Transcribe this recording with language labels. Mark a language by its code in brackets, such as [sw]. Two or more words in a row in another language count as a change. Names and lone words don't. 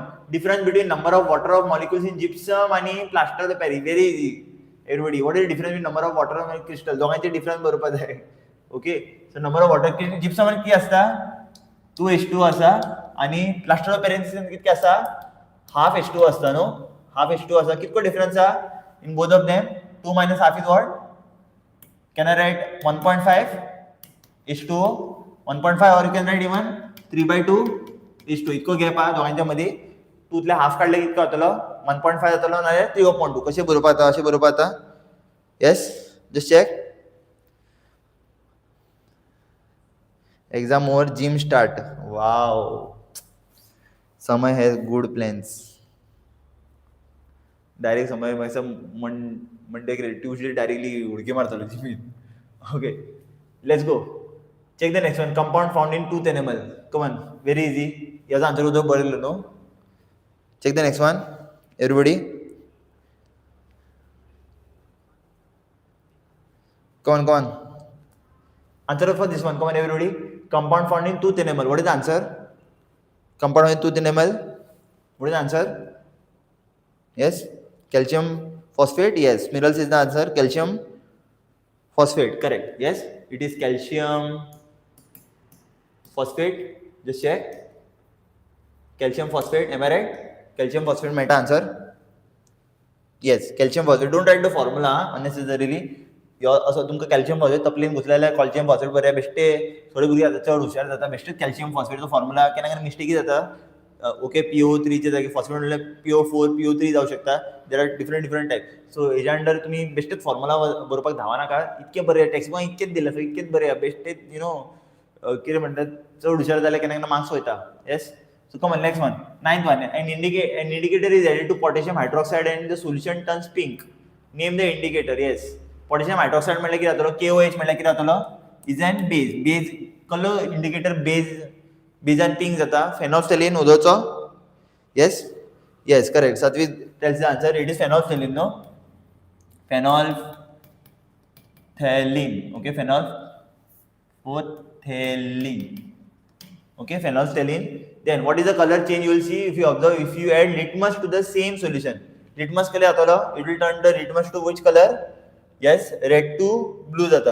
[en] Difference between number of water of molecules in gypsum आणि plaster of the Paris. Very easy everybody. What is difference between number of water of crystal? [kok] दोगांचे डिफरन्स बरोवपाक जाय. [en] Okay, so number of water [kok] जिप्सम किती आसता? 2:2 आसा, आणि प्लास्टर ऑफ पॅरिस कितके आसा? 1/2 आसता न्हू. 1/2 आसा. कितको डिफरन्स आहा [en] in both of them? 2 minus half is what? Can I write 1.5 is to 1.5, or you can write even 3/2 is to. [kok] इतको गॅप आहा दोगांच्या मदीं. 2तले हाफ काडले कितको जातलो? 1.5 जातलो, नाल्यार 3/2. कशें बरोवपा जाता? अशें बरोवपा जाता. [en] Yes, just check. Exam over, gym start. Wow. Samay has good plans. Direct समय Monday Tuesday directly [kok] उडकी मारतलो जिमीन. [en] Okay, let's go. Check the next one. Compound found in tooth enamel. कमन, Very easy. [kok] याचा आन्सर उदक बरयलो न्हू. [en] Check the next one everybody. कमन. Answer for this one. Come on, everybody. Compound found in tooth enamel. What is the answer? Compound in tooth enamel. What is the answer? Yes, calcium phosphate. Yes, minerals is the answer. Calcium phosphate. Correct. Yes, it is calcium phosphate. Just check. Calcium phosphate. Am I right? Calcium phosphate. Meta answer. Yes, calcium phosphate. Don't write the formula unnecessarily. [kok] असो तुमकां [en] calcium phosphate [kok] तकलेन घुसलें जाल्यार [en] calcium phosphate [kok] बरें बेश्टे. थोडे भुरगे आतां चड हुशार जाता, बेश्टेच कॅल्शियम फॉस्फेटचो फॉर्मुला केन्ना केन्ना मिस्टेकी जाता. ओके, PO3चे जागी फॉस्फेट म्हणल्यार PO4 PO3 जावं शकता. [en] There are different type. [kok] सो हेज्या अंडर तुमी बेश्टेच फॉर्मुला बरोवपाक धांवा नाका. इतके बरें टॅक्सबुकां इतकेच दिल्ले, सो इतकेच बरें बेश्टेच कितें म्हणटात, चड हुशार जाल्यार केन्ना केन्ना मार्क्स वयता. [en] Yes, so come on next one. 9th one. An indicator is added to potassium hydroxide and the solution turns pink. Name the indicator. Yes, [kok] पोटॅशियम हायड्रॉक्साइड म्हणल्यार कितें जातलो? KOH म्हणल्यार कितें जातलो? [en] is a base. [kok] कसलो इंडिकेटर? बेजान पिंक जाता. फेनॉल्फ्थॅलीन उदोचो. [en] Yes, correct. सातवी tells the answer. It is phenolphthalein no. Phenolphthalein. ओके, Okay, phenolphthalein. Then what is the color change you will see if you observe, if you add litmus to the same solution? Litmus [kok] kale atalo, [en] it will turn the litmus to which color? Yes, red to blue jata.